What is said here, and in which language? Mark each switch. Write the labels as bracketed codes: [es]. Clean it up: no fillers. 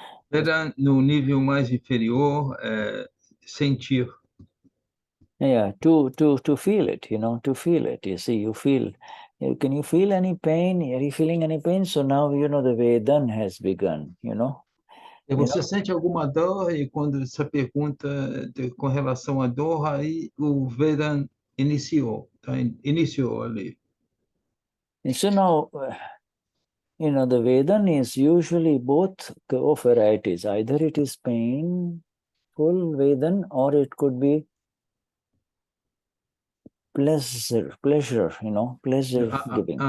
[pt] Veda, no nível mais inferior, sentir. [en] Yeah, to feel it, to feel it. You see, you feel. Can you feel any pain? Are you feeling any pain? So now, the Vedan has begun, [pt] E você sente alguma dor, e quando essa pergunta com relação à dor, aí o Veda iniciou, iniciou ali. [en] And so now, the Vedan is usually both of varieties. Either it is painful Vedan, or it could be pleasure, pleasure giving.